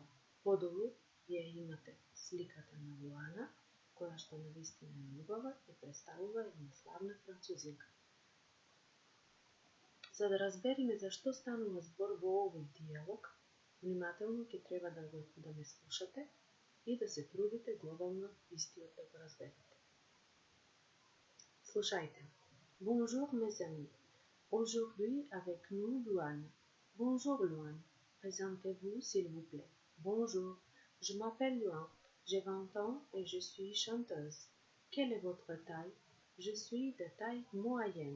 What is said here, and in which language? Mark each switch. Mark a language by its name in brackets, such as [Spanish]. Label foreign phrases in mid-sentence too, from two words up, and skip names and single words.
[Macedonian] Подолу ја имате сликата на Луана, која што навистина е убава и представува една славна французинка. За да разбереме зашто станува збор во овој дијалог, внимателно ќе треба да ме слушате и да се трудите глобално истиот да го разберете. Слушајте. [French] Bonjour mes amis. Aujourd'hui avec nous Luana. Bonjour Luana. Présentez-vous s'il vous plaît. Bonjour. Je m'appelle Luana. J'ai 20 ans et je suis chanteuse. Quelle est votre taille? Je suis de taille moyenne.